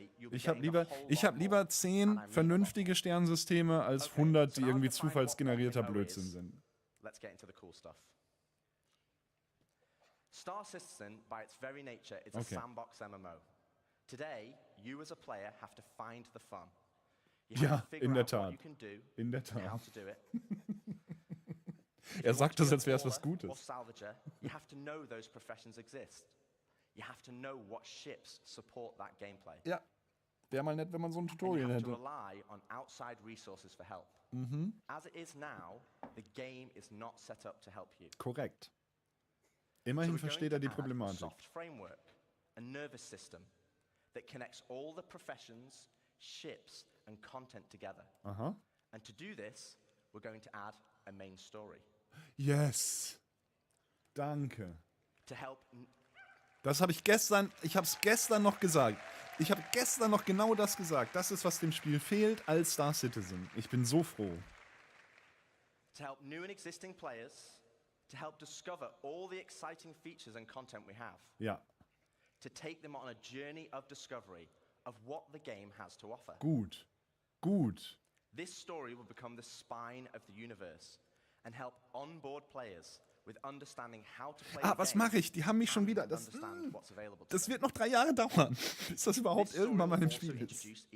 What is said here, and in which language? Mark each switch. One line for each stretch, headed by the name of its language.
German: Ich habe lieber 10 vernünftige Sternsysteme als 100, die irgendwie zufallsgenerierter Blödsinn sind.
English: Let's get into the cool stuff. Star Citizen, by its very nature, is a sandbox MMO. Today, you as a player have to find the fun.
German: Ja, in der Tat. In der Tat. Er sagt das, als wäre es was Gutes.
English: You have to know those professions exist. You have to know what ships support that gameplay.
German: Ja, wäre mal nett, wenn man so ein Tutorial hätte.
English: You have to rely on outside resources for help. As it is now, the game is not set up to help you.
German: Korrekt. Immerhin versteht er die Problematik.
English: Soft framework, a nervous system that connects all the professions, ships and content together. And to do this, we're going to add a main story. Yes.
German: Danke.
English: To help.
German: Das habe ich habe es gestern noch gesagt. Ich habe gestern noch genau das gesagt. Das ist, was dem Spiel fehlt als Star Citizen. Ich bin so froh.
English: To help new and existing players, to help discover all the exciting features and content we have.
German: Ja.
English: To take them on a journey of discovery of what the game has to offer.
German: Gut. Gut.
English: This story will become the spine of the universe and help onboard players with understanding how to play
German: Was mache ich? Die haben mich schon wieder. Das wird noch 3 Jahre dauern, bis das überhaupt irgendwann mal im Spiel ist.